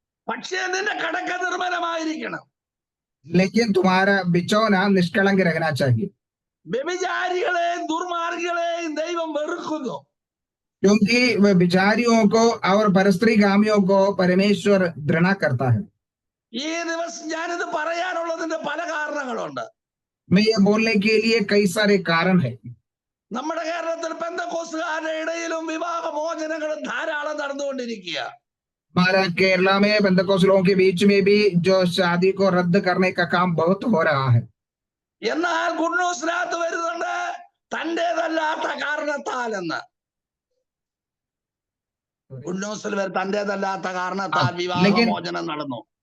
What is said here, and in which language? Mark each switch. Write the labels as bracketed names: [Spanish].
[Malayalam] പക്ഷേ നിന്റെ കടക്ക നിർമ്മലമായിരിക്കണം. [Hindi] लेकिन तुम्हारा बिचौना निष्कलंक रहना चाहिए. [Malayalam] വ്യഭിചാരികളെയും ദുർമാർഗികളെയും ദൈവം വെറുക്കുന്നു. [Hindi] क्योंकि वह बिचारियों को और परस्त्रीगामियों को परमेश्वर घृणा करता है. [Malayalam] ഈ ദിവസം ഞാനിത് പറയാനുള്ളതിന്റെ പല കാരണങ്ങളുണ്ട്. [Hindi] मैं ये बोलने के लिए कई सारे कारण है. [Malayalam] നമ്മുടെ കേരളത്തിൽ പെന്തക്കോസ്തുകാരുടെ ഇടയിലും വിവാഹ മോചനങ്ങളും ധാരാളം നടന്നുകൊണ്ടിരിക്കുക. [Hindi] हमारा केरला में पेंतकोस्त लोगों के बीच में भी जो शादी को रद्द करने का काम बहुत हो रहा है. [Malayalam] എന്നാൽ ഗുഡ് ന്യൂസിനകത്ത് വരുന്നുണ്ട് തന്റേതല്ലാത്ത കാരണത്താൽ എന്ന്. ഗുഡ് ന്യൂസിൽ തന്റേതല്ലാത്ത കാരണത്താൽ വിവാഹമോചനം നടന്നു.